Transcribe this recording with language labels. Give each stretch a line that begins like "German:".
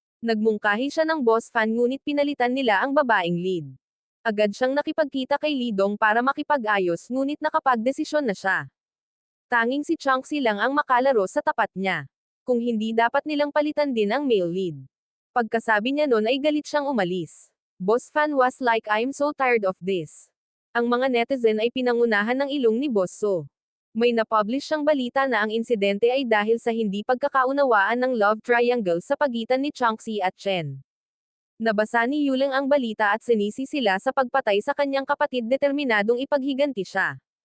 Filipino: Nagmungkahi siya ng boss fan ngunit pinalitan nila ang babaeng lead. Agad siyang nakipagkita kay Lidong para makipag-ayos ngunit nakapagdesisyon na siya. Tanging si Changxi lang ang makalaro sa tapat niya. Kung hindi dapat nilang palitan din ang male lead. Pagkasabi niya nun ay galit siyang umalis.
English: Boss fan was like, "I'm so tired of this."
Filipino: Ang mga netizen ay pinangunahan ng ilong ni Boss So. May napublish siyang balita na ang insidente ay dahil sa hindi pagkakaunawaan ng love triangle sa pagitan ni Changxi at Chen. Nabasa ni Yuling ang balita at sinisi sila sa pagpatay sa kanyang kapatid, determinadong ipaghiganti siya.